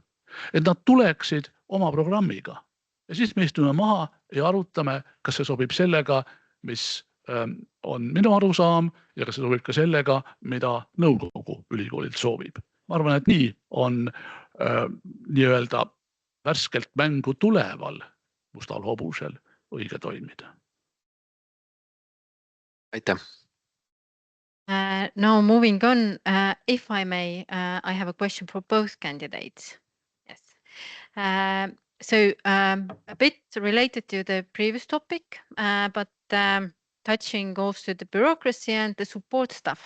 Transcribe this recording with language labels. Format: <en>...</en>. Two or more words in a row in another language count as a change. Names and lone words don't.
<et>Et nad tuleksid oma programmiga ja siis me istume maha ja arutame, kas see sobib sellega, mis on minu arusaam ja kas see sobib ka sellega, mida nõukogu ülikoolilt soovib. Ma arvan, et nii on nii-öelda värskelt mängu tuleval mustal hobusel õige toimida. Aitäh!</et> <en>Now moving on, if I may, I have a question for both candidates. Yes. So a bit related to the previous topic, but touching also the bureaucracy and the support staff.</en>